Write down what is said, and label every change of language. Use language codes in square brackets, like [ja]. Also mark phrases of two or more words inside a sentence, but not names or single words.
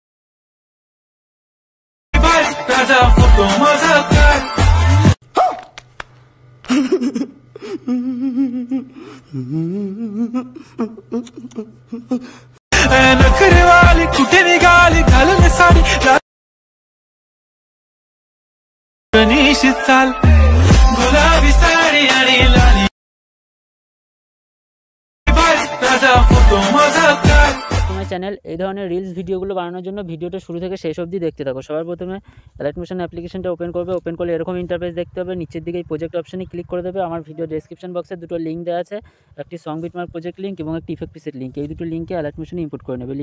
[mr] राजा फोटो माझा काढ नखरे वाली कुठे निघाली घालून साडी गणेश चाल गुलाबी साडी आणि लाली राजा फोटो माझा काढ [bn] তোমার চ্যানেল এই ধরনের রিলস ভিডিওগুলো বানানোর জন্য ভিডিওটা শুরু থেকে শেষ অবধি দেখতে থাকো। সবার প্রথমে অ্যালার্ট মোশন অ্যাপ্লিকেশনটা ওপেন করবে। ওপেন করলে এরকম ইন্টারফেস দেখতে হবে। নিচের দিকে এই প্রজেক্ট অপশনে ক্লিক করে দেবে। আমার ভিডিও ডেসক্রিপশন বক্সে দুটো লিঙ্ক দেওয়া আছে, একটি সং বিটমার্ক প্রজেক্ট লিঙ্ক এবং একটি ইফেক্ট পিসের লিঙ্ক। এই দুটো লিঙ্কে অ্যালার্ট মোশনে ইম্পোর্ট করে নেবে।